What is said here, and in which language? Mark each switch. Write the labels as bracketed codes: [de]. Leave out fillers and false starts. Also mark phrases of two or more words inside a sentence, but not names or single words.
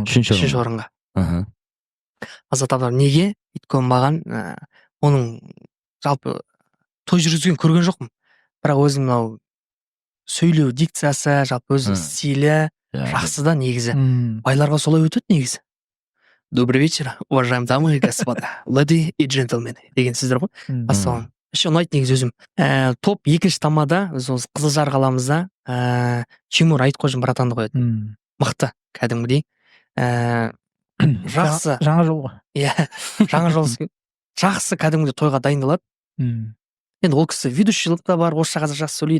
[kk] 3-ші орынға. Азат Абдрахманов неге? Өйткені маған оның жалпы той жүргізген көрген жоқпын. Бірақ өзім мынау сөйлеу дикциясы, жалпы өз стилі жақсы да негізі. Байларға солай өтеді негізі. [ru] Добрый вечер, уважаемые дамы и господа, леди и джентльмены [kk] деген сөздер ғой. Ассалам. Еще ұнайды негізі өзім. Топ 2-ші тамада, Қызылжар қаламызда Тимур Айтқожин братанды қояды. Мықты, кәдімгідей. Жақсы. Жаңа жол ғой. Иә, жаңа жол. Жақсы кәдімгідей тойға дайындалады. Енді ол кісі ведущийлік та бар, орысша қазақша жақсы сөйлейді.